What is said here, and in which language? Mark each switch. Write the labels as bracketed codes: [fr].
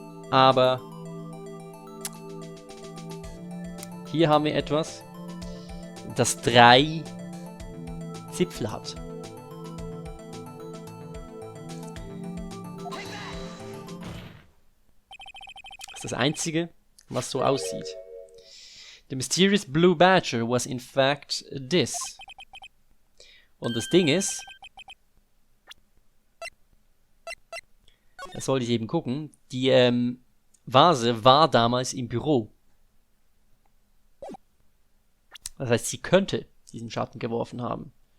[de] Aber hier haben wir etwas, das 3 Zipfel hat. Das ist das Einzige, was so aussieht. [en] The mysterious Blue Badger was in fact this. [de] Und das Ding ist, das sollte ich eben gucken, die Vase war damals im Büro. Das heißt, sie könnte diesen Schatten geworfen haben.